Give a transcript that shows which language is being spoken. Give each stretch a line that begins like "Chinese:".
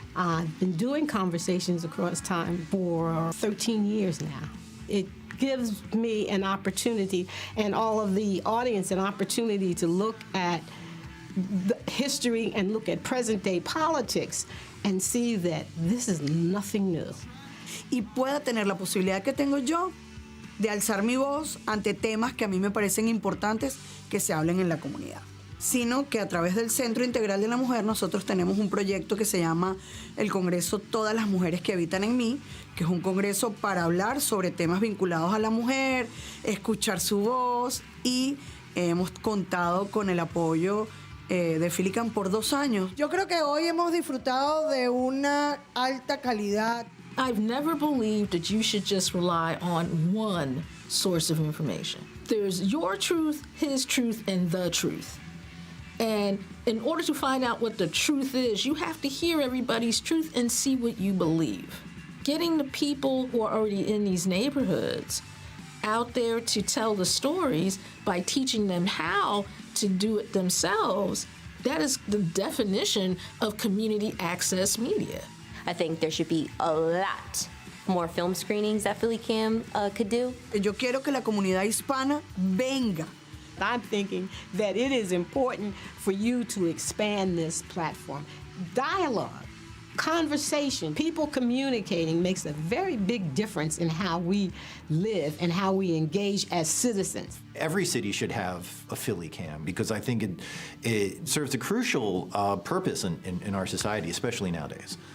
English: I've been doing conversations across time for 13 years now. It gives me an opportunity and all of the audience an opportunity to look at the history and look at present day politics and see that this is nothing new.
Spanish: Y pueda tener la posibilidad que tengo yo de alzar mi voz ante temas que a mí me parecen importantes que se hablen en la comunidad. Sino que a través del Centro Integral de la Mujer nosotros tenemos un proyecto que se llama el Congreso Todas las Mujeres que Habitan en Mí, que es un congreso para hablar sobre temas vinculados a la mujer, escuchar su voz y hemos contado con el apoyo de PhillyCAM por 2 años. Yo creo que hoy hemos disfrutado de una alta calidad.
English: I've never believed that you should just rely on one source of information. There's your truth, his truth, and the truth. And in order to find out what the truth is, you have to hear everybody's truth and see what you believe. Getting the people who are already in these neighborhoods out there to tell the stories by teaching them how to do it themselves. That is the definition of community access media. I think there should be a lot more film screenings that PhillyCAM could do.
Spanish: Yo quiero que la comunidad hispana venga.
English: I'm thinking that it is important for you to expand this platform. Dialogue, conversation, people communicating makes a very big difference in how we live and how we engage as citizens. Every city should have a PhillyCAM because I think it serves a crucial purpose in our society, especially nowadays.